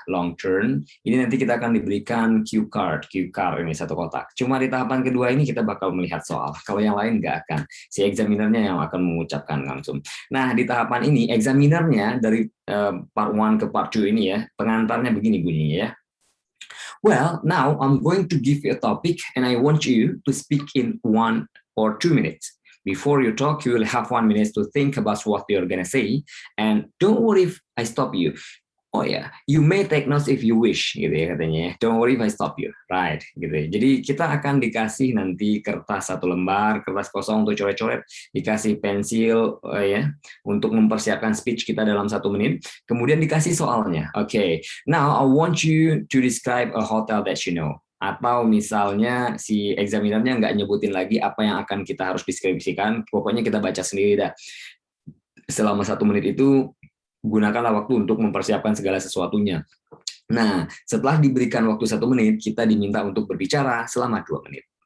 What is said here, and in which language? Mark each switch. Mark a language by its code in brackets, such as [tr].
[id] Long turn ini nanti kita akan diberikan cue card ini satu kotak. Cuma di tahapan kedua ini kita bakal melihat soal. Kalau yang lain nggak akan. Si examinernya yang akan mengucapkan langsung. Nah di tahapan ini examinernya dari part 1 ke part 2 ini ya, pengantarnya begini bunyinya ya. [en] Well, now I'm going to give you a topic and I want you to speak in 1 or 2 minutes. Before you talk, you will have 1 minute to think about what you're going to say. And don't worry if I stop you. Oh ya, you may take notes if you wish, [id] gitu ya katanya. [en] Don't worry if I stop you, right? [id] Gitu ya. Jadi kita akan dikasih nanti kertas 1 lembar, kertas kosong untuk coret-coret, dikasih pensil ya untuk mempersiapkan speech kita dalam 1 menit. Kemudian dikasih soalnya. [en] Okay, now I want you to describe a hotel that you know. [id] Atau misalnya si examinernya nggak nyebutin lagi apa yang akan kita harus deskripsikan, pokoknya kita baca sendiri dah. Selama 1 menit itu gunakanlah waktu untuk mempersiapkan segala sesuatunya. Nah, setelah diberikan waktu 1 menit, kita diminta untuk berbicara selama 2 menit.